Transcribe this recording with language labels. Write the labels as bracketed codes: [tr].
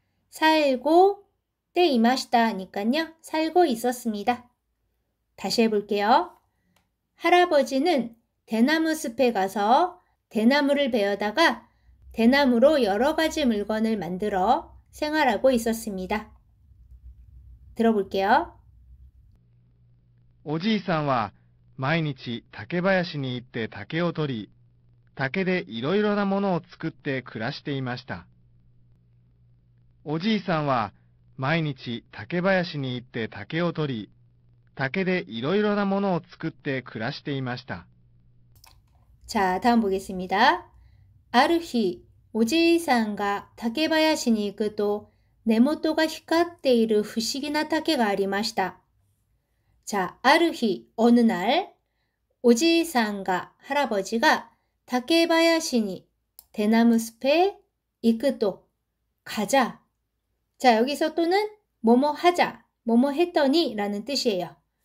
[ko] 살고 때 이마시다니까요. 살고 있었습니다. 다시 해볼게요. 할아버지는 대나무 숲에 가서 대나무를 베어다가 대나무로 여러 가지 물건을 만들어 생활하고 있었습니다. 들어볼게요. [ja] おじいさんは毎日竹林に行って竹を取り、竹でいろいろなものを作って暮らしていました。おじいさんは毎日竹林に行って竹を取り、竹でいろいろなものを作って暮らしていました。 [ko] 자, 다음 보겠습니다. [ja] ある日、おじいさんが竹林に行くと、根元が光っている不思議な竹がありました. [ko] 자, [ja] ある日, [ko] 어느 날, [ja] おじいさんが, [ko] 할아버지가 다케바야시니, 대나무 숲에 이끄도, 가자. 자, 여기서 또는 뭐뭐 하자, 뭐뭐 했더니 라는 뜻이에요.